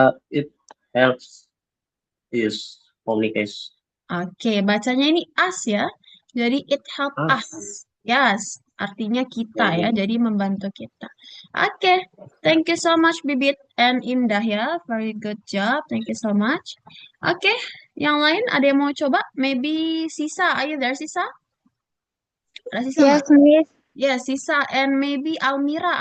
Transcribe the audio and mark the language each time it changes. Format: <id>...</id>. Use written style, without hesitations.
<en>It helps use communication.</en> <id>Oke, bacanya ini us ya. Jadi</id> <en>it help us.</en> <id>Yes, artinya kita ya. Jadi membantu kita.</id> <en>Oke, thank you so much Bibit and Indah ya. Very good job. Thank you so much.</en> <id>Oke, yang lain ada yang mau coba?</id> <en>Maybe Sisa. Are you there, Sisa?</en> <id>Ada Sisa</id> <en>Yes,</en> <id>nggak?</id> <en>Miss. Yes, Sisa and maybe Almira.</en>